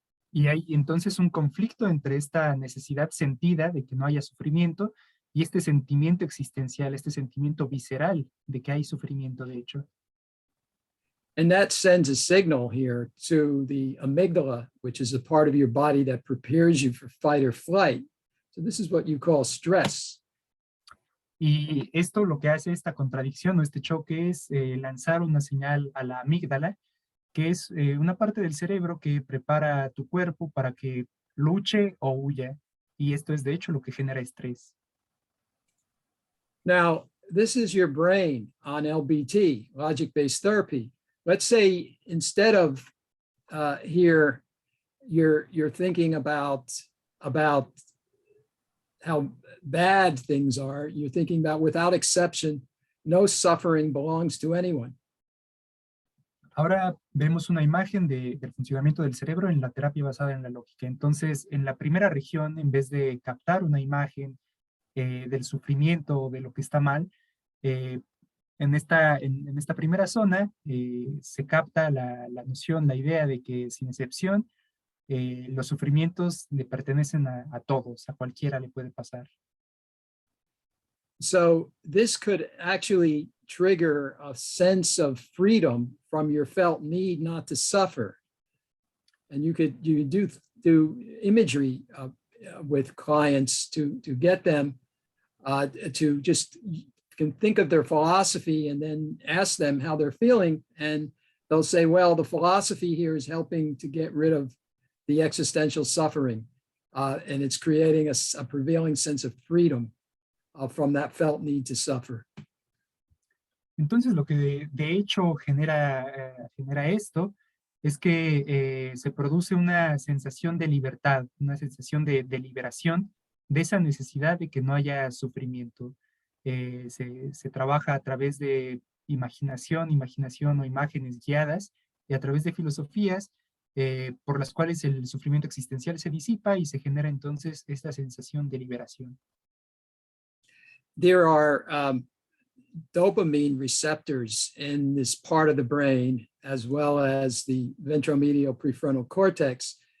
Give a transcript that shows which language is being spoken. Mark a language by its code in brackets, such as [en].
[es] Y hay entonces un conflicto entre esta necesidad sentida de que no haya sufrimiento y este sentimiento existencial, este sentimiento visceral de que hay sufrimiento de hecho. [en] And that sends a signal here to the amygdala, which is a part of your body that prepares you for fight or flight. So this is what you call stress. [es] Y esto lo que hace esta contradicción o este choque es lanzar una señal a la amígdala, que es una parte del cerebro que prepara a tu cuerpo para que luche o huya. Y esto es de hecho lo que genera estrés. [en] Now, this is your brain on LBT, logic-based therapy. Let's say instead of here, you're thinking about how bad things are. You're thinking about, without exception, no suffering belongs to anyone. [es] Ahora vemos una imagen del funcionamiento del cerebro en la terapia basada en la lógica. Entonces, en la primera región, en vez de captar una imagen del sufrimiento o de lo que está mal, en esta primera zona se capta la noción, la idea de que sin excepción, los sufrimientos le pertenecen a todos, a cualquiera le puede pasar. [en] So this could actually trigger a sense of freedom from your felt need not to suffer. And you could do imagery with clients to get them to just, you can think of their philosophy and then ask them how they're feeling. And they'll say, well, the philosophy here is helping to get rid of the existential suffering. And it's creating a prevailing sense of freedom from that felt need to suffer. [es] Entonces, lo que de hecho genera esto es que se produce una sensación de libertad, una sensación de liberación de esa necesidad de que no haya sufrimiento. Se trabaja a través de imaginación o imágenes guiadas y a través de filosofías por las cuales el sufrimiento existencial se disipa y se genera entonces esta sensación de liberación. [en] There are dopamine receptors in this part of the brain, as well as the ventromedial prefrontal cortex.